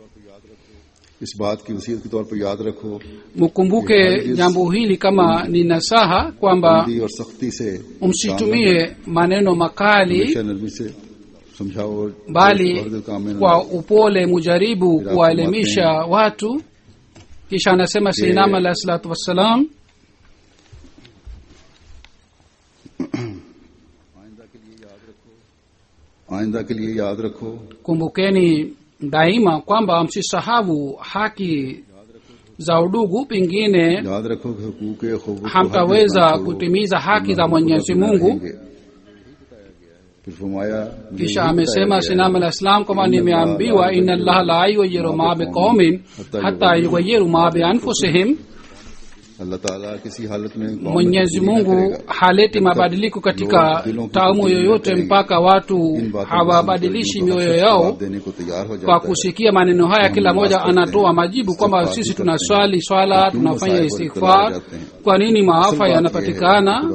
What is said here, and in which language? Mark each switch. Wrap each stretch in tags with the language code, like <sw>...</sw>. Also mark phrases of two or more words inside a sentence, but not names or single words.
<sw>Mukumbuke jambo hili kama ni nasaha, kwamba msitumie maneno makali, bali kwa upole mujaribu kuwaelimisha watu. Kisha anasema Sayyidina</sw> <ar>عليه الصلاة والسلام,</ar> <ur>آئندہ کے لیے یاد رکھو,</ur> <sw>kumbukeni daima kwamba msisahau haki za udugu. Pengine hamtaweza kutimiza haki za Mwenyezi Mungu. Kisha amesema Sinam al-Islam kwamba nimeambiwa</sw> <ar>إن الله لا يغير ما بقوم حتى يغيروا ما بأنفسهم.</ar> <ur>اللہ تعالیٰ کسی حالت میں</ur> <sw>Mwenyezi Mungu haleti mabadiliko katika taumu yoyote mpaka watu hawabadilishi mioyo yao. Kwa kusikia maneno haya, kila mmoja anatoa majibu kwamba sisi tunaswali swala, tunafanya istighfar, kwa nini maafa yanapatikana?</sw>